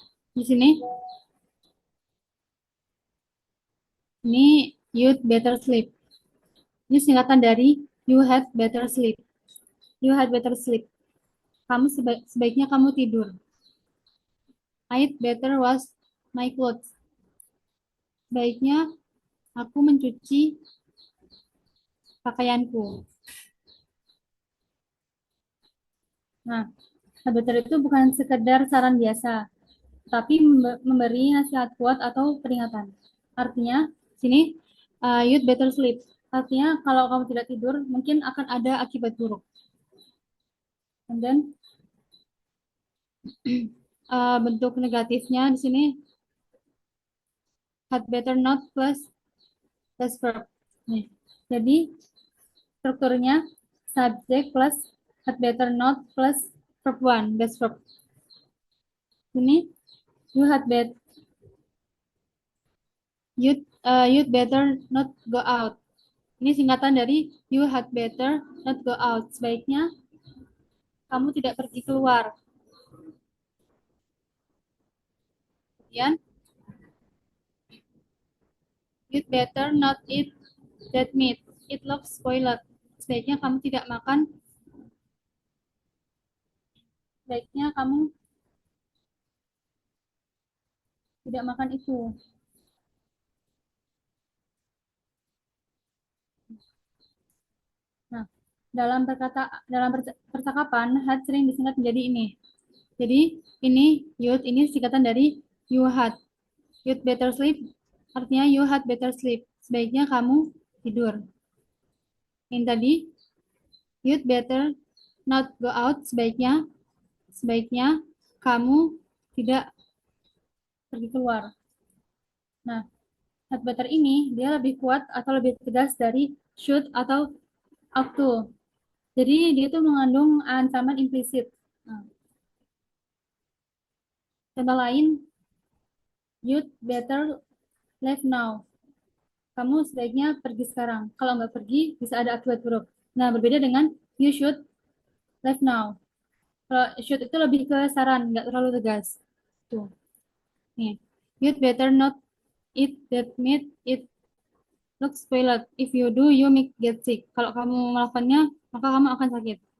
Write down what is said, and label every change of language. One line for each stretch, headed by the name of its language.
Indonesian: Di sini ini
English: you'd better sleep.
Indonesian: Ini singkatan dari
English: you had better sleep. You had better sleep.
Indonesian: Kamu sebaiknya kamu tidur.
English: I'd better wash my clothes.
Indonesian: Sebaiknya aku mencuci pakaianku. Nah, better itu bukan sekedar saran biasa, tapi memberi nasihat kuat atau peringatan. Artinya, sini
English: you'd better sleep.
Indonesian: Artinya kalau kamu tidak tidur, mungkin akan ada akibat buruk.
English: And then
Indonesian: bentuk negatifnya di sini
English: had better not plus verb.
Indonesian: Nih. Jadi strukturnya subject plus
English: had better not plus verb one, best verb.
Indonesian: Ini
English: you'd better not go out.
Indonesian: Ini singkatan dari
English: you had better not go out.
Indonesian: Sebaiknya kamu tidak pergi keluar. Kemudian
English: you'd better not eat that meat. It looks spoiled.
Indonesian: Sebaiknya kamu tidak makan. Sebaiknya kamu tidak makan itu. Nah, dalam percakapan had sering disingkat menjadi ini. Jadi ini you'd ini singkatan dari
English: you had. You'd better sleep
Indonesian: artinya
English: you had better sleep.
Indonesian: Sebaiknya kamu tidur. Yang tadi
English: you'd better not go out.
Indonesian: Sebaiknya kamu tidak pergi keluar. Nah, had better ini dia lebih kuat atau lebih tegas dari should atau ought to. Jadi dia itu mengandung ancaman implisit. Nah, contoh lain,
English: you'd better leave now.
Indonesian: Kamu sebaiknya pergi sekarang. Kalau nggak pergi, bisa ada akibat buruk. Nah, berbeda dengan
English: you should leave now.
Indonesian: Kalau should itu lebih ke saran, nggak terlalu tegas. Tuh. Nih,
English: you'd better not eat that meat. It looks spoiled. If you do, you may get sick.
Indonesian: Kalau kamu melakukannya, maka kamu akan sakit.